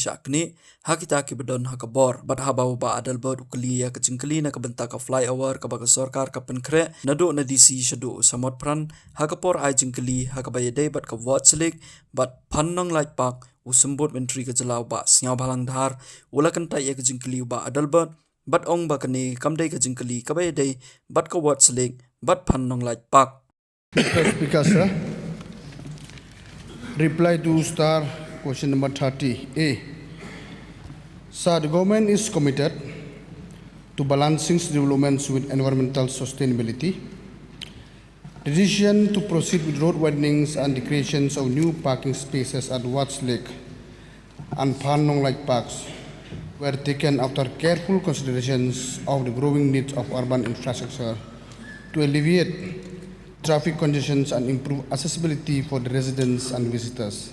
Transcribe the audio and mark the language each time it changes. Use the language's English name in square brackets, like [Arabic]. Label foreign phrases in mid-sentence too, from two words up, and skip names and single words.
[Khasi] shakni hakita ki bedon ha ka bor bat ha ba Adelbert ukli ya ka jingkylli na kabenta ka flyover ka ba sarkar ka penkre nado na DC shadu samot pran ha ka por ai jingkylli ha ka ba yedai bat ka wat selik bat pannong like pak usembut menteri ka jala Bah Sniawbhalang dhar ulakan tai ya ka jingkylli Bah Adelbert bat ong ba kani kamdai ka jingkylli ka ba yedai bat ka wat selik bat pannong like pak. [English] Mr. Speaker, sir. Reply to star question number 30. A. Sir, the government is committed to balancing developments with environmental sustainability. The decision to proceed with road widenings and the creations of new parking spaces at Watts Lake and Phanong Lake Parks were taken after careful considerations of the growing needs of urban infrastructure to alleviate traffic congestions and improve accessibility for the residents and visitors.